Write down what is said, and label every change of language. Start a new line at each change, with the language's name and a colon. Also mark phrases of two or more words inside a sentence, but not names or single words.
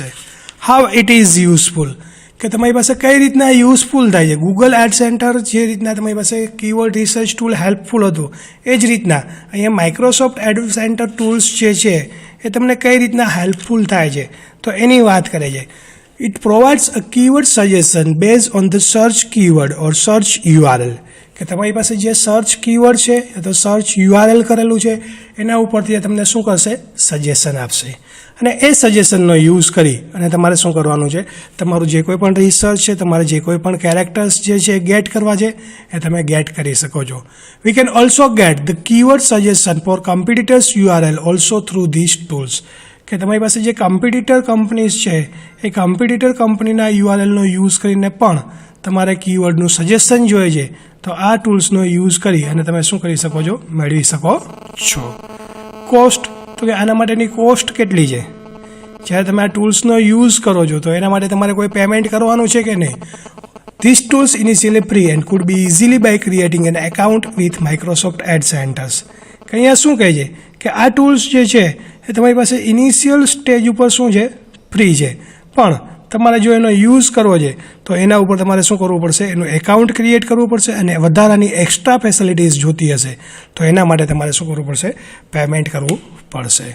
English: How it is useful,
Gujarati: કે તમારી પાસે કઈ રીતના યુઝફુલ થાય છે. ગૂગલ એડ સેન્ટર જે રીતના તમારી પાસે
English: keyword research tool
Gujarati: હેલ્પફુલ હતું એ જ રીતના અહીંયા માઇક્રોસોફ્ટ એડ સેન્ટર ટૂલ્સ જે છે એ તમને કઈ રીતના હેલ્પફુલ થાય છે તો એની વાત કરે છે.
English: It provides a keyword suggestion based on the search keyword or search URL,
Gujarati: કે તમારી પાસે જે
English: search keyword
Gujarati: છે તો
English: search URL
Gujarati: કરેલું છે એના ઉપરથી તમને શું કરશે, સજેશન આપશે. અને એ સજેશનનો યુઝ કરી અને તમારે શું કરવાનું છે, તમારું જે કોઈ પણ રિસર્ચ છે, તમારે જે કોઈ પણ કેરેક્ટર્સ જે છે ગેટ કરવા છે એ તમે ગેટ કરી શકો છો.
English: We can also get the keyword suggestion for competitors URL also through these tools,
Gujarati: કે તમારી પાસે જે
English: competitor companies
Gujarati: છે એ કોમ્પિટિટર કંપનીના URLનો યુઝ કરીને પણ તમારે કીવર્ડનું સજેશન જોઈએ છે તો આ ટૂલ્સનો યુઝ કરી અને તમે શું કરી શકો છો, મેળવી શકો છો. કોસ્ટ, તો કે આના માટેની કોસ્ટ કેટલી છે. જ્યારે તમે આ ટૂલ્સનો યુઝ કરો છો તો એના માટે તમારે કોઈ પેમેન્ટ કરવાનું છે કે નહીં.
English: These tools initially free and could be easily by creating an account with Microsoft Ad Centers.
Gujarati: કે અહીંયા શું કહે છે કે આ ટૂલ્સ જે છે એ તમારી પાસે
English: initial stage
Gujarati: ઉપર શું છે, ફ્રી છે, પણ તમારે જો એનો યુઝ કરવો છે તો એના ઉપર તમારે શું કરવું પડશે, એનું
English: account create
Gujarati: કરવું પડશે અને વધારાની
English: extra facilities
Gujarati: જોતી હશે તો એના માટે તમારે શું કરવું પડશે, પેમેન્ટ કરવું પડશે.